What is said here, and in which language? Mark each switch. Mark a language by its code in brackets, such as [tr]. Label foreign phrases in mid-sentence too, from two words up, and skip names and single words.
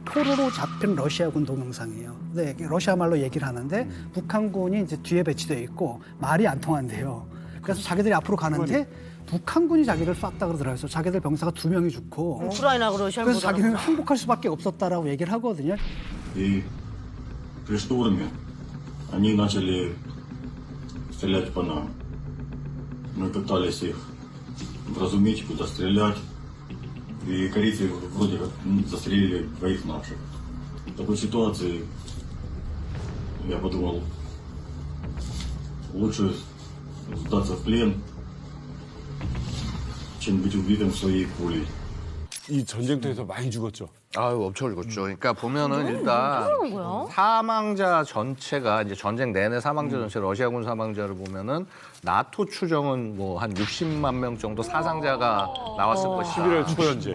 [ko] 포로로 잡힌 러시아군 동영상이에요. 네, 러시아 말로 얘기를 하는데 북한군이 이제 뒤에 배치되어 있고 말이 안 통한대요. 그래서 자기들이 앞으로 가는데 북한군이 자기를 쐈다 그러더라고요. 자기들 병사가 2명이 죽고. 우크라이나가 러시아를 그래서 자기는 항복할 수밖에 없었다라고 얘기를 하거든요. [ru] И при штурме они начали стрелять по нам. Мы пытались их вразумить, куда стрелять. И корейцы вроде как застрелили 2 наших. В такой ситуации я подумал, лучше сдаться в плен, чем быть убитым своей пулей. [ko] 이 전쟁터에서 많이 죽었죠. 아유, 엄청 죽었죠. 그러니까 보면은 일단 사망자 전체가 이제 전쟁 내내 사망자 전체 러시아군 사망자를 보면은 나토 추정은 뭐 한 60만 명 정도 사상자가 나왔을 것이다. 11월 초연제.